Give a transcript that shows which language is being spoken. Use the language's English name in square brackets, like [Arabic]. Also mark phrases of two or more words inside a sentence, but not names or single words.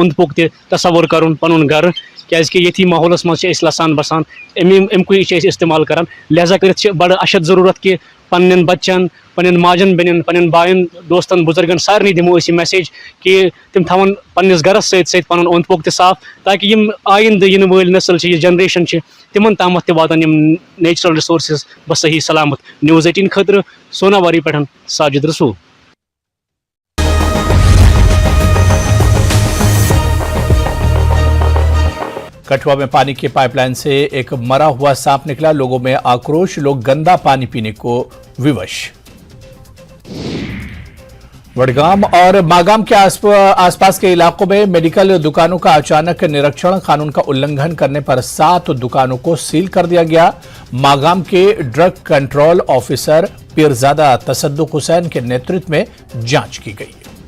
[Kashmiri] اوٚنٛد پوٚک تہِ تصوُر کَرُن پَنُن گرٕ کیٛازِکہِ ییٚتھی ماحولَس منٛز چھِ أسۍ لَسان بَسان اَمکُے چھِ أسۍ اِستعمال کَران لہذا کٔرِتھ چھِ بَڑٕ اَشد ضروٗرت کہِ پنٛنٮ۪ن بَچَن پنٛنٮ۪ن ماجٮ۪ن بیٚنٮ۪ن پنٛنٮ۪ن بایَن دوستَن بُزرگَن سارنٕے دِمو أسۍ یہِ میسیج کہِ تِم تھاوَن پنٛنِس گرس سۭتۍ سۭتۍ پَنُن اوٚنٛد پوٚک تہِ صاف تاکہِ یِم آیِندٕ یِنہٕ وٲلۍ نسل چھِ یہِ جنریشن چھِ تِمن تامَتھ تہِ واتن یِم [English] natural resources [Kashmiri] بصحیح سلامت News 18 خٲطرٕ سوناواری پٮ۪ٹھ ساجد رسول [Hindi] कठुआ में पानी की पाइपलाइन से एक मरा हुआ सांप निकला लोगों में आक्रोश लोग गंदा पानी पीने को विवश वडगाम और मागाम के आसपास के इलाकों में मेडिकल दुकानों का अचानक निरीक्षण कानून का उल्लंघन करने पर 7 दुकानों को सील कर दिया गया मागाम के [English] drug control officer [Hindi] पीरजादा तसद्दुक हुसैन के नेतृत्व में जांच की गई